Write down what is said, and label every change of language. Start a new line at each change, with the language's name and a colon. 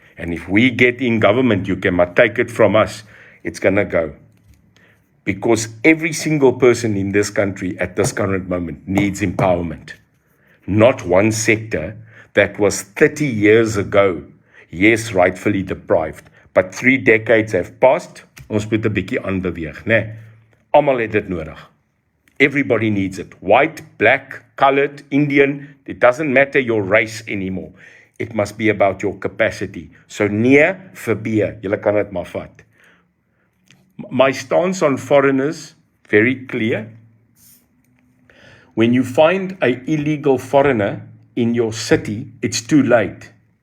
English: And if we get in government, you cannot take it from us. It's going to go. Because every single person in this country at this current moment needs empowerment. Not one sector that was 30 years ago, yes, rightfully deprived. But 3 decades have passed,
Afrikaans: ons moet 'n bietjie aanbeweeg, né? Almal het dit nodig.
English: Everybody needs it. White, black, colored, Indian, it doesn't matter your race anymore. It must be about your capacity.
Afrikaans: So nee vir B, julle kan dit maar vat.
English: My stance on foreigners, very clear. When you find an illegal foreigner in your city, it's too late.